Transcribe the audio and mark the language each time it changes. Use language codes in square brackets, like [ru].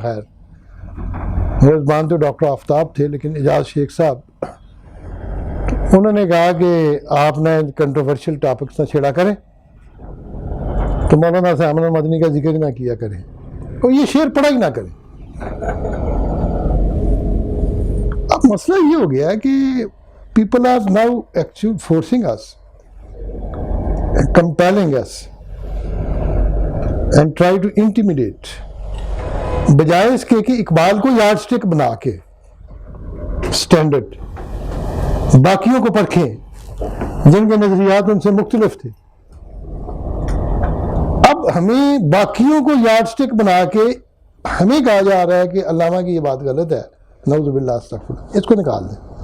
[ur] خیر، میزبان تو ڈاکٹر آفتاب تھے، لیکن اعجاز شیخ صاحب انہوں نے کہا کہ آپ نے کنٹروورشل ٹاپکس نہ چھیڑا کریں تو مولانا حسین احمد مدنی کا ذکر نہ کیا کریں اور یہ شعر پڑھا ہی نہ کریں. اب مسئلہ یہ ہو گیا کہ [en] people are now actually forcing us, compelling us and try to intimidate. [ur] بجائے اس کے کہ اقبال کو یارڈ سٹک بنا کے سٹینڈرڈ باقیوں کو پرکھیں جن کے نظریات ان سے مختلف تھے. اب ہمیں باقیوں کو یارڈ سٹک بنا کے ہمیں کہا جا رہا ہے کہ علامہ کی یہ بات غلط ہے، نعوذ باللہ استغفر اللہ، اس کو نکال دیں.